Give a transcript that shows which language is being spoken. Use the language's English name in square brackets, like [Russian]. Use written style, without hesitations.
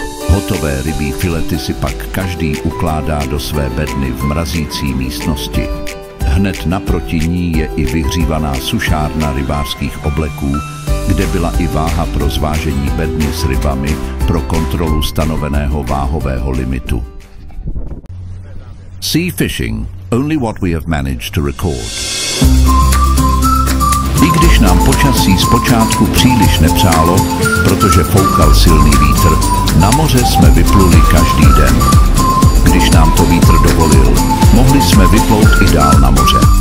[Czech] Hotové rybí filety si pak každý ukládá do své bedny v mrazící místnosti. Hned naproti ní je i vyhřívaná sušárna rybářských obleků, kde byla i váha pro zvážení bedny s rybami pro kontrolu stanoveného váhového limitu. [English] Sea fishing, only what we have managed to record. [Czech] I když nám počasí zpočátku příliš nepřálo, protože foukal silný vítr, na moře jsme vypluli každý den. Když nám to vítr dovolil, mohli jsme vyplout i dál na moře.